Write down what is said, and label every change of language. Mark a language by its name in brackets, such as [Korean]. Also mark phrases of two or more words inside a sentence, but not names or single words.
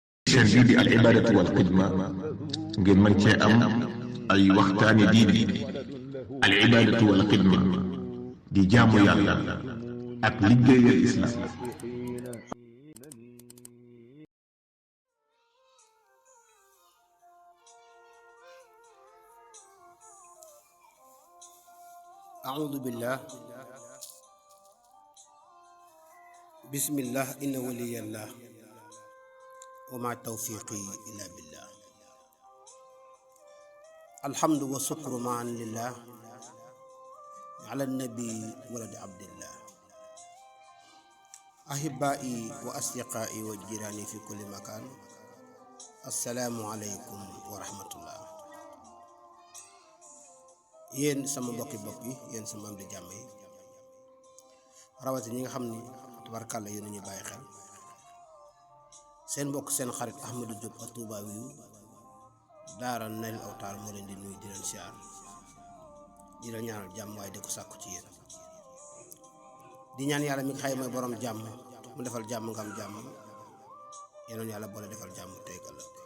[Wolof] chaîne bii di al ibadatu wal xidma ngeen mën cee am ay waxtaani diine. al ibadatu wal xidma di jaamu yàlla ak liggéeyal islam. [Arabic] أعوذ بالله بسم الله إن ولي الله وما توفيقي إلا بالله الحمد والشكر معا لله على النبي ولد عبد الله أحبائي وأصدقائي وجيراني في كل مكان السلام عليكم ورحمة الله. [Wolof] yéen sama mbokki bopp yi yéen sama am di jàmm yi rawati ñi nga xam ni tabarkàlla yéen ñu bàyyi xel seen mbokk seen xarit Ahmadou Diop ak Touba wi daara Nail Awtar moo leen di nuyu di leen siyaar di leen ñaanal jàmm waaye di ko sàkku ci yéen di ñaan yàlla mi nga xay mooy borom jàmm mu defal jàmm nga am jàmm yenoon yàlla boole defal jàmm tey ëllëg.